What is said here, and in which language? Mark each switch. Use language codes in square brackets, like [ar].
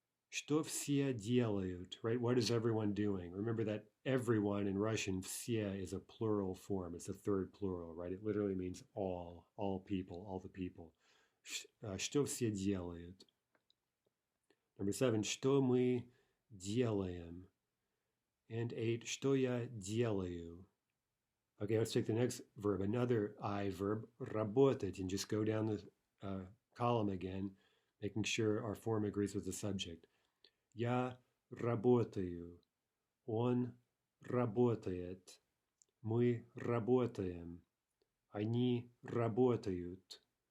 [ru] Что все делают, right? [en] What is everyone doing? Remember that everyone in Russian, все is a plural form. It's a third plural, right? It literally means all people, all the people. [ru] Что все делают? [en] Number 7, [ru] что мы делаем? [en] And 8, [ru] что я делаю? [en] Okay, let's take the next verb, another I verb, работать, and just go down the column again, making sure our form agrees with the subject. [ru] Я работаю. Он работает. Мы работаем. Они работают.